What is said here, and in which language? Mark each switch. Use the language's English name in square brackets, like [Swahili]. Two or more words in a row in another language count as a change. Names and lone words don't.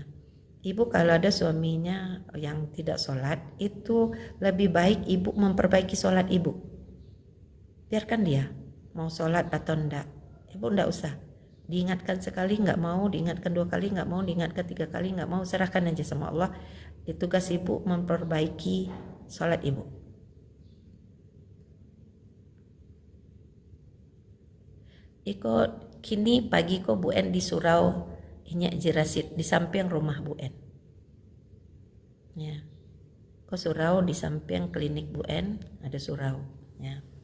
[Indonesian] Ibu kalau ada suaminya yang tidak sholat, itu lebih baik Ibu memperbaiki sholat Ibu. Biarkan dia mau sholat atau enggak, Ibu enggak usah diingatkan sekali nggak mau, diingatkan 2 kali nggak mau, diingatkan 3 kali nggak mau, serahkan aja sama Allah. Tugas Ibu memperbaiki sholat Ibu. [Minangkabau] Iko kini pagi ko Bu En di surau inyak jerasit di samping rumah Bu En. [Indonesian] Ya. [Minangkabau] Ko surau di samping klinik Bu En ada surau ya.